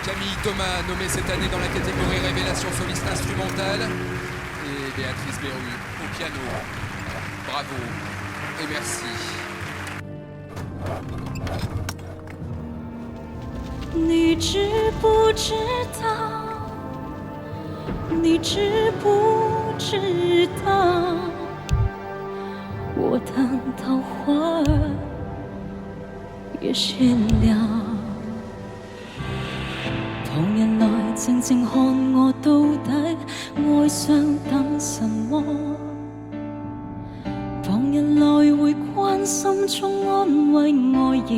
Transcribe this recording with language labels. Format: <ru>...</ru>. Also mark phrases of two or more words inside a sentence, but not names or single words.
<fr>Camille Thomas, nommée cette année dans la catégorie Révélation soliste instrumentale. Et Béatrice Berru au piano. Bravo et merci.</fr> <zh>你知不知道？你知不知道？我等桃花儿也谢了。旁人來靜靜看我到底愛上等什麼？旁人來會關心中安慰我。</zh>